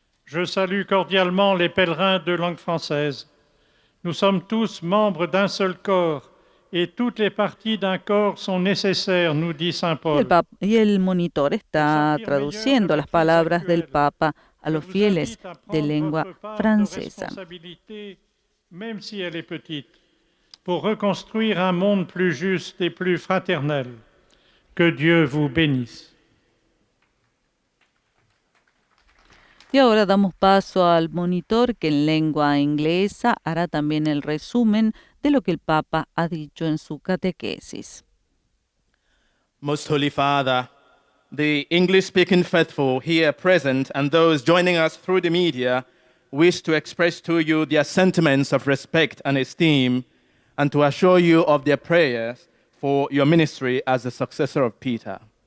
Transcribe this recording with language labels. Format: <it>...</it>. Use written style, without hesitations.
<fr>Je salue cordialement les pèlerins de langue française. Nous sommes tous membres d'un seul corps et toutes les parties d'un corps sont nécessaires, nous dit Saint Paul.</fr> <es>Y el monitor está traduciendo las palabras del Papa a los fieles de lengua francesa.</es> <fr>Même si elle est petite, pour reconstruire un monde plus juste et plus fraternel. Que Dieu vous bénisse.</fr> <es>Y ahora damos paso al monitor que en lengua inglesa hará también el resumen de lo que el Papa ha dicho en su catequesis.</es> <en>Most Holy Father, the English-speaking faithful here present and those joining us through the media wish to express to you their sentiments of respect and esteem and to assure you of their prayers for your ministry as the successor of Peter.</en>